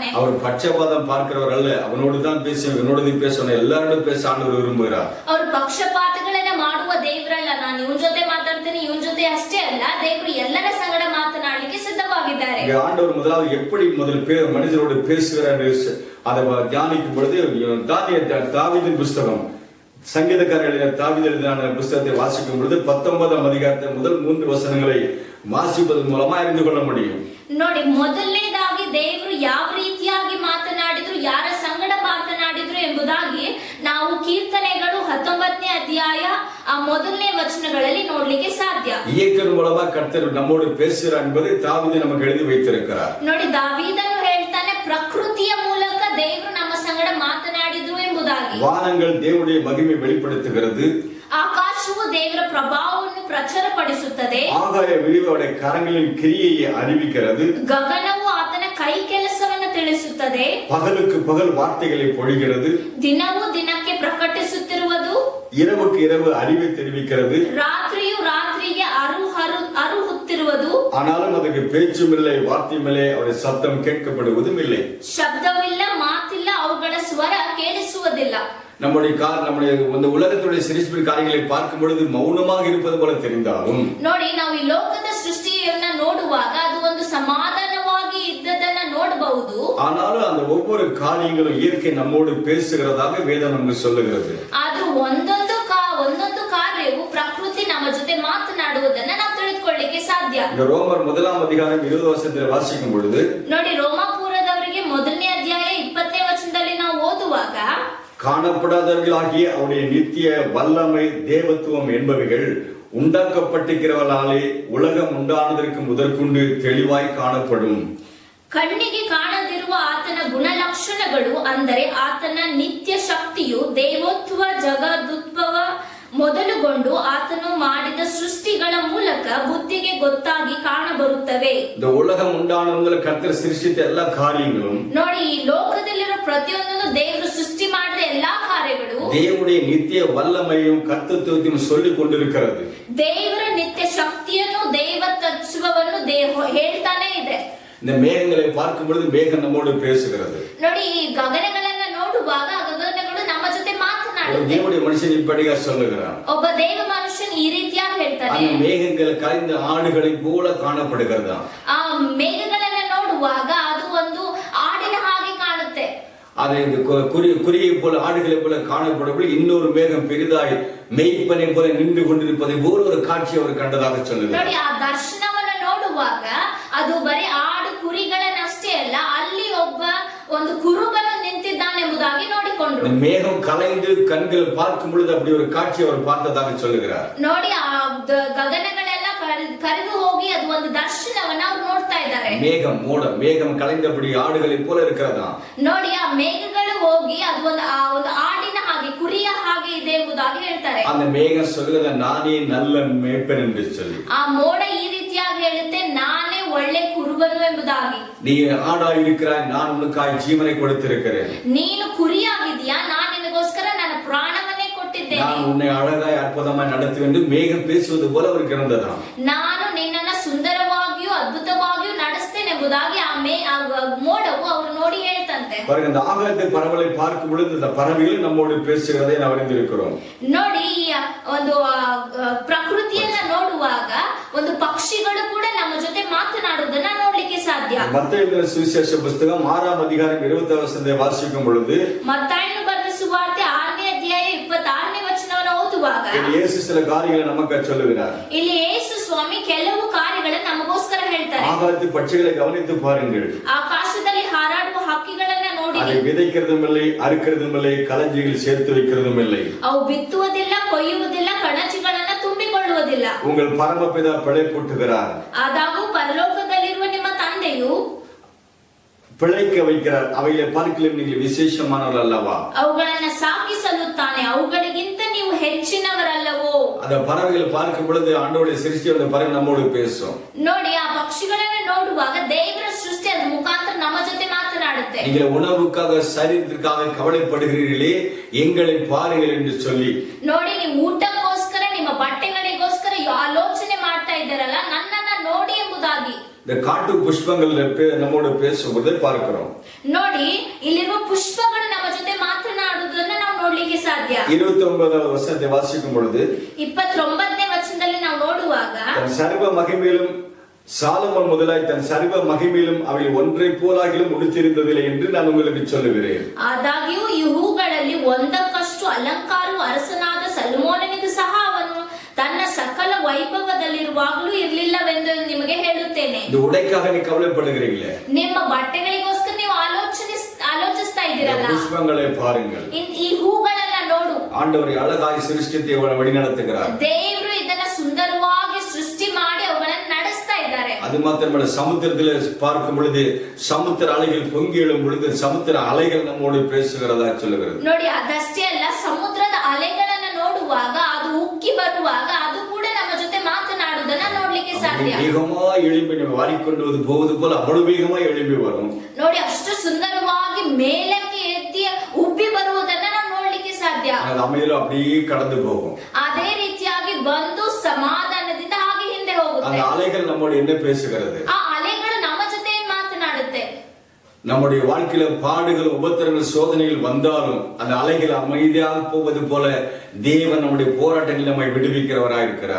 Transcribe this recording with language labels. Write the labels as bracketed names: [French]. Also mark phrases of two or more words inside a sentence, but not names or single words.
[Tamil] அவர் பட்சபாதம் பார்க்கிறவர் அல்ல, அவனோடு தான் பேசுவேன், இவனோடு பேசணும், எல்லாரோடும் பேச ஆண்டவர் விரும்புகிறார். [Kannada] ಅವರು ಪಕ್ಷಪಾತಗಳನ್ನ ಮಾಡುವ ದೇವರಲ್ಲ, ನಾನು ಇವನ್ ಜೊತೆ ಮಾತಾಡ್ತೇನೆ ಇವನ್ ಜೊತೆ ಅಷ್ಟೇ ಅಲ್ಲ, ದೇವರು ಎಲ್ಲರ ಸಂಗಡ ಮಾತನಾಡಲಿಕ್ಕೆ ಸಿದ್ಧವಾಗಿದ್ದಾರೆ. [Tamil] ஆண்டவர் முதலாவது எப்படி மனிதரோடு பேசுகிறார் அதை தியானிக்கும் பொழுது தாவீதின் புஸ்தகம், சங்கீதக்காரர் தாவீது எழுதின புஸ்தகத்தை வாசிக்கும் பொழுது 19ஆம் அதிகாரத்தை முதல் 3 வசனங்களை வாசிப்பதன் மூலமா அறிந்து கொள்ள முடியும். [Kannada] ನೋಡಿ, ಮೊದಲನೇದಾಗಿ ದೇವರು ಯಾವ ರೀತಿಯಾಗಿ ಮಾತನಾಡಿದ್ರು, ಯಾರ ಸಂಗಡ ಮಾತನಾಡಿದ್ರು ಎಂಬುದಾಗಿ ನಾವು ಕೀರ್ತನೆಗಳು 19ನೇ ಅಧ್ಯಾಯ ಆ ಮೊದಲನೇ ವಚನಗಳಲ್ಲಿ ನೋಡ್ಲಿಕ್ಕೆ ಸಾಧ್ಯ. [Tamil] இயேசுவின் மூலமா கர்த்தர் நம்மோடு பேசுகிறார் என்பதை தாவீது நமக்கு எழுதி வைத்திருக்கிறார். [Kannada] ನೋಡಿ, ದಾವೀದನು ಹೇಳ್ತಾನೆ, ಪ್ರಕೃತಿಯ ಮೂಲಕ ದೇವರು ನಮ್ಮ ಸಂಗಡ ಮಾತನಾಡಿದ್ರು ಎಂಬುದಾಗಿ. [Tamil] வானங்கள் தேவனுடைய மகிமை வெளிப்படுத்துகிறது, [Kannada] ಆಕಾಶವು ದೇವರ ಪ್ರಭಾವವನ್ನು ಪ್ರಚುರಪಡಿಸುತ್ತದೆ, [Tamil] ஆகாய விரிவு அவருடைய கரங்களின் கிரியையை அறிவிக்கிறது, [Kannada] ಗಗನವು ಆತನ ಕೈ ಕೆಲಸವನ್ನು ತಿಳಿಸುತ್ತದೆ, [Tamil] பகலுக்கு பகல் வார்த்தைகளை பொழிகிறது, [Kannada] ದಿನವೂ ದಿನಕ್ಕೆ ಪ್ರಕಟಿಸುತ್ತಿರುವುದು, [Tamil] இரவுக்கு இரவு அறிவை தெரிவிக்கிறது, [Kannada] ರಾತ್ರಿಯು ರಾತ್ರಿಗೆ ಅರುಹುತ್ತಿರುವುದು, [Tamil] ஆனாலும் ಅದಕ್ಕೆ பேச்சும் இல்லை, வார்த்தையும் இல்லை, அவருடைய சத்தம் கேட்கப்படுவதும் இல்லை. [Kannada] ಶಬ್ದವಿಲ್ಲ, ಮಾತಿಲ್ಲ, ಅವುಗಳ ಸ್ವರ ಕೇಳಿಸುವುದಿಲ್ಲ. [Tamil] நம்முடைய இந்த உலகத்துடைய சிருஷ்டிப்பின் காரியங்களை பார்க்கும் பொழுது மௌனமாக இருப்பது போல தெரிந்தாலும், [Kannada] ನೋಡಿ, ನಾವು ಈ ಲೋಕದ ಸೃಷ್ಟಿಯನ್ನ ನೋಡುವಾಗ ಅದು ಒಂದು ಸಮಾಧಾನವಾಗಿ ಇದ್ದದನ್ನ ನೋಡಬಹುದು. [Tamil] ஆனாலும் அந்த ஒவ்வொரு காரியங்களும் இயற்கை நம்மோடு பேசுகிறதாக வேதம் நமக்கு சொல்லுகிறது. [Kannada] ಆದ್ರೂ ಒಂದೊಂದು ಕಾರ್ಯವು ಪ್ರಕೃತಿ ನಮ್ಮ ಜೊತೆ ಮಾತನಾಡುವುದನ್ನ ನಾವು ತಿಳಿದುಕೊಳ್ಳಿಕ್ಕೆ ಸಾಧ್ಯ. [Tamil] இந்த ரோமர் 1ஆம் அதிகாரம் 20 வசனத்தில் வாசிக்கும் பொழுது, [Kannada] ನೋಡಿ, ರೋಮಾಪುರದವರಿಗೆ 1ನೇ ಅಧ್ಯಾಯ 20ನೇ ವಚನದಲ್ಲಿ ನಾವು ಓದುವಾಗ, [Tamil] காணப்படாதவர்களாகிய அவருடைய நித்திய வல்லமை தேவத்துவம் என்பவைகள் உண்டாக்கப்பட்டிருக்கிறவர்களாலே உலகம் உண்டானதற்கு முதற்கொண்டு தெளிவாய் காணப்படும். [Kannada] ಕಣ್ಣಿಗೆ ಕಾಣದಿರುವ ಆತನ ಗುಣಲಕ್ಷಣಗಳು, ಅಂದರೆ ಆತನ ನಿತ್ಯ ಶಕ್ತಿಯು ದೇವೋತ್ವ ಜಗದುದ್ಭವ ಮೊದಲುಗೊಂಡು ಆತನು ಮಾಡಿದ ಸೃಷ್ಟಿಗಳ ಮೂಲಕ ಬುದ್ಧಿಗೆ ಗೊತ್ತಾಗಿ ಕಾಣಬರುತ್ತವೆ. [Tamil] இந்த உலகம் உண்டான முதல்ல கர்த்தர் சிருஷ்டித்த எல்லா காரியங்களும், [Kannada] ನೋಡಿ, ಈ ಲೋಕದಲ್ಲಿರೋ ಪ್ರತಿಯೊಂದನ್ನು ದೇವರು ಸೃಷ್ಟಿ ಮಾಡಿದ ಎಲ್ಲಾ ಕಾರ್ಯಗಳು [Tamil] தேவனுடைய நித்திய வல்லமையும் கர்த்தத்துவத்தையும் சொல்லிக் கொண்டிருக்கிறது. [Kannada] ದೇವರ ನಿತ್ಯ ಶಕ್ತಿಯನ್ನು, ದೈವ ತತ್ವವನ್ನು ಹೇಳ್ತಾನೆ ಇದೆ. [Tamil] இந்த மேகங்களை பார்க்கும் பொழுது மேகம் நம்மோடு பேசுகிறது. [Kannada] ನೋಡಿ, ಈ ಗಗನಗಳನ್ನ ನೋಡುವಾಗ ಗಗನಗಳು ನಮ್ಮ ಜೊತೆ ಮಾತನಾಡುತ್ತೆ. [Tamil] தேவனுடைய மனுஷன் இப்படியா சொல்லுகிறான், [Kannada] ಒಬ್ಬ ದೇವ ಮನುಷ್ಯನ್ ಈ ರೀತಿಯಾಗಿ ಹೇಳ್ತಾನೆ, [Tamil] அந்த மேகங்கள் கரைந்த ஆடுகளை போல காணப்படுகிறதா. [Kannada] ಆ ಮೇಘಗಳನ್ನ ನೋಡುವಾಗ ಅದು ಒಂದು ಆಡಿನ ಹಾಗೆ ಕಾಣುತ್ತೆ. [Tamil] அதை குறியை போல ஆடுகளை போல காணப்படவில்லை, இன்னொரு மேகம் பெரிதாய் மெய்ப்பனை போல நின்று கொண்டிருப்பதை போல ஒரு காட்சி அவர் கண்டதாக சொல்லுகிறார். [Kannada] ನೋಡಿ, ಆ ದರ್ಶನವನ್ನ ನೋಡುವಾಗ ಅದು ಬರೀ ಆಡು ಕುರಿಗಳನ್ನಷ್ಟೇ ಅಲ್ಲ, ಅಲ್ಲಿ ಒಬ್ಬ ಒಂದು ಕುರುಬನು ನಿಂತಿದ್ದಾನೆಂಬುದಾಗಿ ನೋಡಿಕೊಂಡ್ರು. [Tamil] மேகம் கலைந்து கண்கள் பார்க்கும் பொழுது அப்படி ஒரு காட்சி அவர் பார்த்ததாக சொல்லுகிறார். [Kannada] ನೋಡಿ, ಆ ಗಗನಗಳೆಲ್ಲ ಕರೆದು ಹೋಗಿ ಅದು ಒಂದು ದರ್ಶನವನ್ನ ಅವ್ರು ನೋಡ್ತಾ ಇದ್ದಾರೆ. [Tamil] மேகம் கலைந்தபடி ஆடுகளை போல இருக்கிறதா. [Kannada] ನೋಡಿ, ಆ ಮೇಘಗಳು ಹೋಗಿ ಅದು ಒಂದು ಆಡಿನ ಹಾಗೆ, ಕುರಿಯ ಹಾಗೆ ಇದೆ ಎಂಬುದಾಗಿ ಹೇಳ್ತಾರೆ. [Tamil] அந்த மேகம் சொல்லுகிறது, நானே நல்ல மேய்ப்பன் என்று சொல்லி. [Kannada] ಆ ಮೋಡ ಈ ರೀತಿಯಾಗಿ ಹೇಳುತ್ತೆ, ನಾನೇ ಒಳ್ಳೆ ಕುರುಬನು ಎಂಬುದಾಗಿ. [Tamil] நீ ஆடாய் இருக்கிறாய், நான் உனக்காய் ஜீவனை கொடுத்திருக்கிறேன். [Kannada] ನೀನು ಕುರಿಯಾಗಿದ್ಯಾ, ನಾನು ನಿನಗೋಸ್ಕರ ನನ್ನ ಪ್ರಾಣವನ್ನೇ ಕೊಟ್ಟಿದ್ದೇನೆ. [Tamil] நான் உன்னை அழகாய் அற்புதமாய் நடத்துவேன் என்று மேகம் பேசுவது போல அவருக்கு இருந்ததா. [Kannada] ನಾನು ನಿನ್ನನ್ನ ಸುಂದರವಾಗಿಯೂ ಅದ್ಭುತವಾಗಿಯೂ ನಡೆಸ್ತೇನೆ ಎಂಬುದಾಗಿ ಆ ಮೋಡವು ಅವರು ನೋಡಿ ಹೇಳ್ತಂತೆ. [Tamil] பாருங்க, இந்த ஆகாயத்தை பறவைகளை பார்க்கும் பொழுது இந்த பறவைகள் நம்மோடு பேசுகிறதை ನಾವು அறிந்திருக்கிறோம். [Kannada] ನೋಡಿ, ಒಂದು ಪ್ರಕೃತಿಯನ್ನ ನೋಡುವಾಗ ಒಂದು ಪಕ್ಷಿಗಳು ಕೂಡ ನಮ್ಮ ಜೊತೆ ಮಾತನಾಡುವುದನ್ನ ನೋಡ್ಲಿಕ್ಕೆ ಸಾಧ್ಯ. [Tamil] மத்தேயு சுவிசேஷ புத்தகம் 6ஆம் அதிகாரம் 20 வசனத்தை வாசிக்கும் பொழுது, [Kannada] ಮತ್ತಾಯನು ಬರೆದ ಸುವಾರ್ತೆ 6ನೇ ಅಧ್ಯಾಯ 26ನೇ ವಚನವನ್ನು ಓದುವಾಗ [Tamil] இயேசு சில காரியங்களை நமக்கு சொல்லுகிறார். [Kannada] ಇಲ್ಲಿ ಯೇಸು ಸ್ವಾಮಿ ಕೆಲವು ಕಾರ್ಯಗಳನ್ನು ಮಾತುಗಳನ್ನು ನಮಗೋಸ್ಕರ ಹೇಳ್ತಾರೆ. [Tamil] ஆகாயத்து பட்சிகளை கவனித்து பாருங்கள். [Kannada] ಆಕಾಶದಲ್ಲಿ ಹಾರಾಡುವ ಹಕ್ಕಿಗಳನ್ನ ನೋಡಿ. [Tamil] அதை விதைக்கிறதும் இல்லை, அறுக்கிறதும் இல்லை, களஞ்சியில் சேர்த்து வைக்கிறதும் இல்லை. [Kannada] ಅವು ಬಿತ್ತುವುದಿಲ್ಲ, ಕೊಯ್ಯುವುದಿಲ್ಲ, ಕಣಜಿಗಳನ್ನ ತುಂಬಿಕೊಳ್ಳುವುದಿಲ್ಲ. [Tamil] உங்கள் பரமபிதா பிழைப்பூட்டுகிறார். [Kannada] ಆದಾಗೂ ಪರಲೋಕದಲ್ಲಿರುವ ನಿಮ್ಮ ತಂದೆಯು [Tamil] பிழைக்க வைக்கிறார். அவைகளை பார்க்கலும் நீங்கள் விசேஷமானவர் அல்லவா? [Kannada] ಅವುಗಳನ್ನ ಸಾಕಿ ಸಲ್ಲುತ್ತಾನೆ, ಅವುಗಳಿಗಿಂತ ನೀವು ಹೆಚ್ಚಿನವರಲ್ಲವೋ? [Tamil] அந்த பறவைகளை பார்க்கும் பொழுது ஆண்டவருடைய சிருஷ்டி அந்த பறவை நம்மோடு பேசும். [Kannada] ನೋಡಿ, ಆ ಪಕ್ಷಿಗಳನ್ನ ನೋಡುವಾಗ ದೇವರ ಸೃಷ್ಟಿ ಅದ ಮುಖಾಂತರ ನಮ್ಮ ಜೊತೆ ಮಾತನಾಡುತ್ತೆ. [Tamil] நீங்கள் உணவுக்காக சரீரத்திற்காக கவலைப்படுகிறீர்களே, எங்களை பாருங்கள் என்று சொல்லி. [Kannada] ನೋಡಿ, ನೀವು ಊಟಕ್ಕೋಸ್ಕರ ನಿಮ್ಮ ಬಟ್ಟೆಗಳಿಗೋಸ್ಕರ ಆಲೋಚನೆ ಮಾಡ್ತಾ ಇದ್ದಾರಲ್ಲ, ನನ್ನನ್ನ ನೋಡಿ ಎಂಬುದಾಗಿ. [Tamil] இந்த காட்டு புஷ்பங்கள் நம்மோடு பேசுவதை பார்க்கிறோம். [Kannada] ನೋಡಿ, ಇಲ್ಲಿರುವ ಪುಷ್ಪಗಳು ನಮ್ಮ ಜೊತೆ ಮಾತನಾಡುವುದನ್ನ ನಾವು ನೋಡ್ಲಿಕ್ಕೆ ಸಾಧ್ಯ. [Tamil] 29வது வசனத்தை வாசிக்கும் பொழுது [Kannada] 29ನೇ ವಚನದಲ್ಲಿ ನಾವು ನೋಡುವಾಗ [Tamil] தன் சர்வ மகிமையிலும் சாலமோன் முதலாய் தன் சர்வ மகிமையிலும் அவை ஒன்றை போலாகிலும் உடுத்திருந்ததில்லை என்று நான் உங்களுக்கு சொல்லுகிறேன். [Kannada] ಆದಾಗ್ಯೂ ಈ ಹೂಗಳಲ್ಲಿ ಒಂದಕ್ಕಷ್ಟು ಅಲಂಕಾರವು ಅರಸನಾದ ಸೊಲೊಮೋನನಿಗೂ ಸಹ ಅವನು ತನ್ನ ಸಕಲ ವೈಭವದಲ್ಲಿರುವಾಗಲೂ ಇರಲಿಲ್ಲವೆಂದು ನಿಮಗೆ ಹೇಳುತ್ತೇನೆ. [Tamil] இந்த உடைக்காக நீ கவலைப்படுகிறீங்களே, [Kannada] ನಿಮ್ಮ ಬಟ್ಟೆಗಳಿಗೋಸ್ಕರ ನೀವು ಆಲೋಚಿಸ್ತಾ ಇದ್ದೀರಲ್ಲ, [Tamil] புஷ்பங்களை பாருங்கள். [Kannada] ಈ ಹೂಗಳನ್ನ ನೋಡು. [Tamil] ஆண்டவர் அழகாய் சிருஷ்டித்து வழி நடத்துகிறார். [Kannada] ದೇವರು ಇದನ್ನ ಸುಂದರವಾಗಿ ಸೃಷ್ಟಿ ಮಾಡಿ ಅವುಗಳನ್ನು ನಡೆಸ್ತಾ ಇದ್ದಾರೆ. [Tamil] அது மாத்திரமல்ல, சமுத்திரத்தில் பார்க்கும் பொழுது சமுத்திர அலைகள் பொங்கி எழும் பொழுது சமுத்திர அலைகள் நம்மோடு பேசுகிறதா சொல்லுகிறது. [Kannada] ನೋಡಿ, ಅದಷ್ಟೇ ಅಲ್ಲ, ಸಮುದ್ರದ ಅಲೆಗಳನ್ನ ನೋಡುವಾಗ ಅದು ಉಕ್ಕಿ ಬರುವಾಗ ಅದು ಕೂಡ ನಮ್ಮ ಜೊತೆ ಮಾತನಾಡುವುದನ್ನ ನೋಡ್ಲಿಕ್ಕೆ ಸಾಧ್ಯ. [Tamil] வேகமா எழும்பி வாரிக்கொண்டு போவது போல அவ்வளவு வேகமா எழும்பி வரும். [Kannada] ನೋಡಿ, ಅಷ್ಟು ಸುಂದರವಾಗಿ ಮೇಲಕ್ಕೆ ಎತ್ತಿ ಉಬ್ಬಿ ಬರುವುದನ್ನ ನಾವು ನೋಡ್ಲಿಕ್ಕೆ ಸಾಧ್ಯ. [Tamil] அது அமைதியில அப்படியே கடந்து போகும். [Kannada] ಅದೇ ರೀತಿಯಾಗಿ ಬಂದು ಸಮಾಧಾನದಿಂದ ಹಾಗೆ ಹಿಂದೆ ಹೋಗುತ್ತೆ. [Tamil] அந்த அலைகள் நம்மோடு என்ன பேசுகிறது? [Kannada] ಆ ಅಲೆಗಳು ನಮ್ಮ ಜೊತೆ ಮಾತನಾಡುತ್ತೆ. [Tamil] நம்முடைய வாழ்க்கையில பாடுகள், உபத்திரங்கள், சோதனைகள் வந்தாலும் அந்த அலைகள் அமைதியாக போவது போல தேவன் நம்முடைய போராட்டங்களில் நம்மை விடுவிக்கிறவராயிருக்கிறார்.